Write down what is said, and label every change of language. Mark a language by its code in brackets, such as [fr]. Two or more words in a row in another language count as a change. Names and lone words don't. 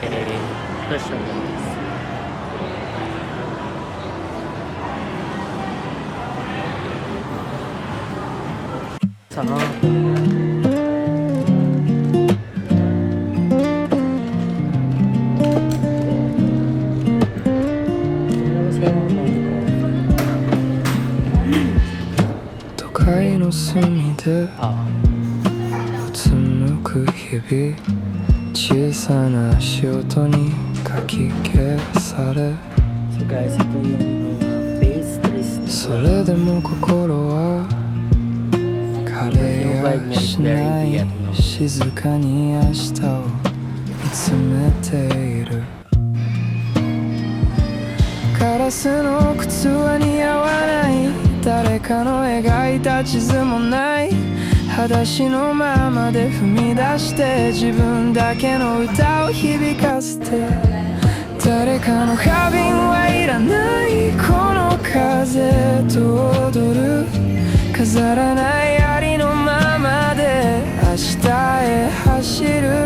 [tl] Ito siya guys. Saan? [ja] 都会の隅でうつむく日々小さな足音にかき消され [tl] So guys, ito yung pastries. [ja] それでも心は枯れやしない静かに明日を見つめているガラスの靴は似合わない誰かの描いた地図もない裸足のままで踏み出して自分だけの歌を響かせて誰かの花瓶はいらないこの風と踊る飾らないありのままで明日へ走る